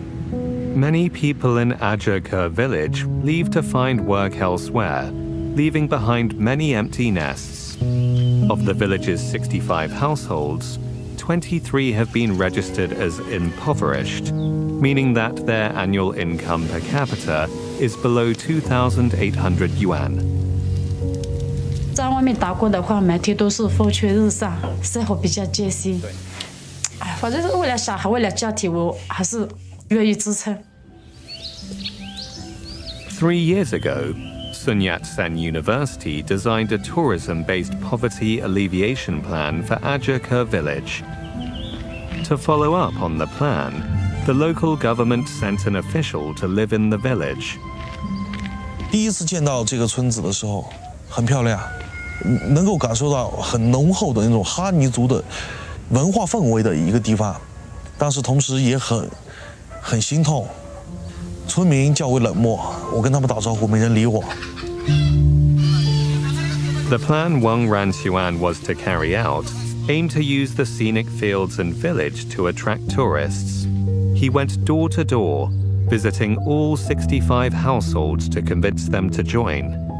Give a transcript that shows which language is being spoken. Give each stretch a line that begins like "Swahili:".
English: Many people in Ajerkur village leave to find work elsewhere, leaving behind many empty nests. Of the village's 65 households, 23 have been registered as impoverished, meaning that their annual income per capita is below 2,800 yuan.
Chinese: 在外面打工的话，每天都是风吹日晒，生活比较艰辛。哎，反正是为了小孩，为了家庭，我还是愿意支撑。
English: 3 years ago, Sun Yat-sen University designed a tourism-based poverty alleviation plan for Ajaka village. To follow up on the plan, the local government sent an official to live in the village.
Chinese: 第一次见到这个村子的时候，很漂亮，能够感受到很浓厚的那种哈尼族的文化氛围的一个地方，但是同时也很心痛。村民较为冷漠，我跟他们打招呼，没人理我。
English: The plan Wang Ranxuan was to carry out aimed to use the scenic fields and village to attract tourists. He went door to door, visiting all 65 households to convince them to join.